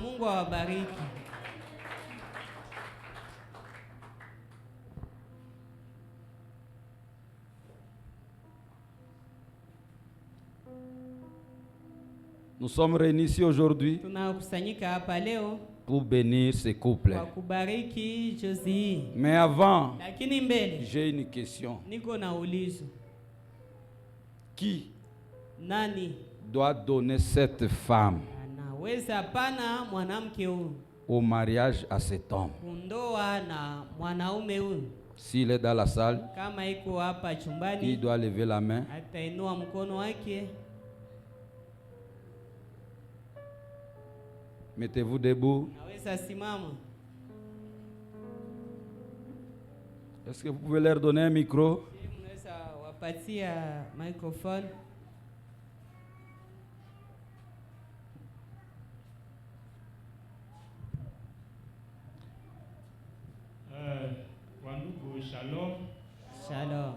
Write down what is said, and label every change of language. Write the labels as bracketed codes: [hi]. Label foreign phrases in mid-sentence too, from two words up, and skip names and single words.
[fr] Nous sommes réunis ici aujourd'hui pour bénir ces couples. Mais avant, j'ai une question. Qui doit donner cette femme [sw] anaweza pana mwanamke huyu [fr] au mariage à cet homme. [sw] kundoa na mwanaume huyu. [fr] S'il est dans la salle, [sw] Kama iko hapa chumbani, [fr] il doit lever la main. [sw] atainua mkono wake. [fr] Mettez-vous debout. [sw] Naweza simama. [fr] Est-ce que vous pouvez leur donner un micro? [sw] Mnaweza wapatia microphone. Wandugu, shalom. Shalom.